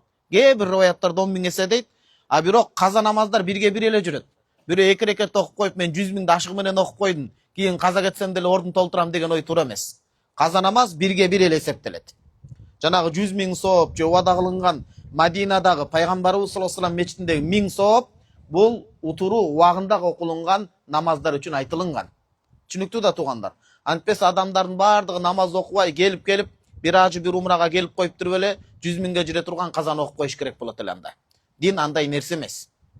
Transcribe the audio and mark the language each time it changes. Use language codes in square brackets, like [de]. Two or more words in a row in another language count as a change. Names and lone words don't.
[ky] Кээ бир риваяттарда 10 000 эсе дейт. А бирок каза намаздар бирге бир эле жүрөт. Бирөө 2 рекет окуп коюп, мен 100 000 ашыгы менен окуп койдум, кийин каза кетсем деле ордун толтурам деген ой туура эмес. Каза намаз бирге бир эле эсептелет. Жанагы 100 000 сооп же убада кылынган Мадинадагы пайгамбарыбыз [ar] صلى الله عليه وسلم [ky] мечитиндеги 1000 сооп бул утуруу убагында окулунган намаздар үчүн айтылынган. Түшүнүктүү да туугандар. Антпес адамдардын баардыгы намаз окубай келип бир ажы бир умрага келип коюп туруп эле 100 000ге жүрө турган казаны окуп коюш керек болот эле анда. Дин андай нерсе эмес.